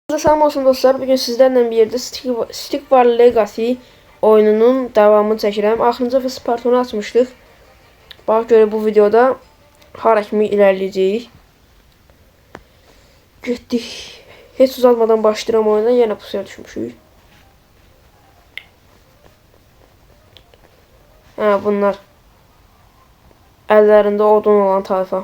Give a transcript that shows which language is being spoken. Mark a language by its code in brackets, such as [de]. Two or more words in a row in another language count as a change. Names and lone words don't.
[az] Salam olsun dostlar. [tr] Bugün sizlerle bir yerde [az] Stick War Legacy oyununun devamını çəkirəm. Axırıncı Spartonu açmışdıq. Bax görə bu videoda hara kimi ilerleyeceğiz. Getdik. Heç uzatmadan başlayıram oyuna. Yenə pusuya düşmüşük. Bunlar əllərində odun olan tayfa.